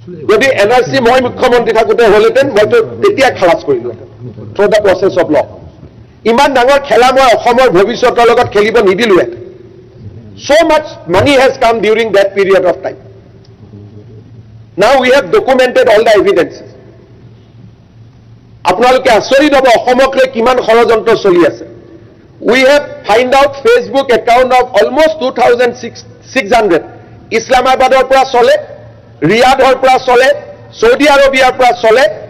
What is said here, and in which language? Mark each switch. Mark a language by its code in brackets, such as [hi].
[as] যদি NRC মই মুখ্যমন্ত্ৰী থাকোঁতে হ'লহেঁতেন মইতো তেতিয়া খালাচ কৰিলোহেঁতেন [en] Through the process of law. [as] ইমান ডাঙৰ খেলা মই অসমৰ ভৱিষ্যতৰ লগত খেলিব নিদিলোহেঁতেন। [en] so much money has come during that period of time. Now we have documented all the evidences. [as] আপোনালোকে আচৰিত হ'ব অসমক লৈ কিমান ষড়যন্ত্ৰ চলি আছে। [en] We have find out Facebook account of almost 2,600 [as] ইছলামাবাদৰ পৰা চলে, ৰিয়াদৰ পৰা চলে, ছৌদি আৰবিয়াৰ পৰা চলে।